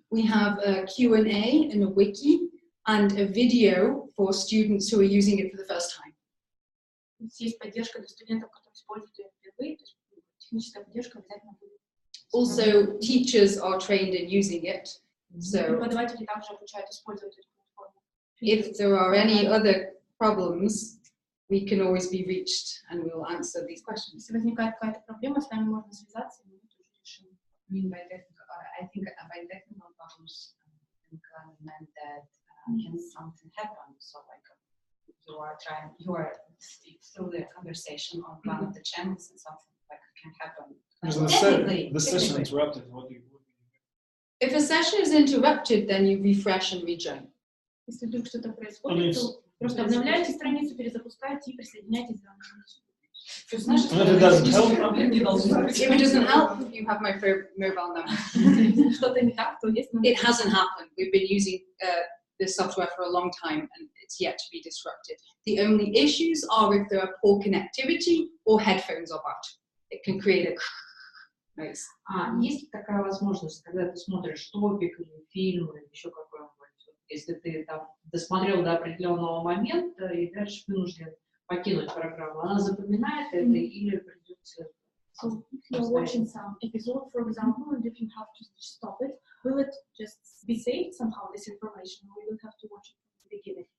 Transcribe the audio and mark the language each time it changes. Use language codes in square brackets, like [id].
[en] We have a Q&A and a wiki and a video for students who are using it for the first time. [ru] Есть поддержка для студентов, которые используют ее впервые, то есть техническая поддержка обязательно будет. [en] Also, teachers are trained in using it. So, [ru] Преподаватели также обучают использовать эту платформу. [en] if there are any other problems, we can always be reached and we'll answer these questions. [ru] Если возникает какая-то проблема, с нами можно связаться, и мы это уже решим. [en] I think by technical problems, I meant that can something happen. So like you are through the conversation on one of the channels and something like can happen. The session interrupted. What do you If a session is interrupted, then you refresh and rejoin. [ru] Если вдруг что-то происходит, то просто обновляете страницу, перезапускаете и присоединяйтесь заново. [en] If it doesn't help, If it doesn't help, you have my mobile number. [ru] Если что-то не так, то есть [en] It hasn't happened. We've been using this software for a long time and it's yet to be disrupted. The only issues are if there are poor connectivity or headphones are bad. It can create a noise. [ru] Есть такая возможность, когда ты смотришь топик или фильм, или еще какой-нибудь, если ты там досмотрел до определенного момента и дальше вынужден покинуть программу, она запоминает это или придется... [en] So if you're watching some episode, for example, and if you have to stop it, will it just be saved somehow, this information, or you will have to watch it from the beginning?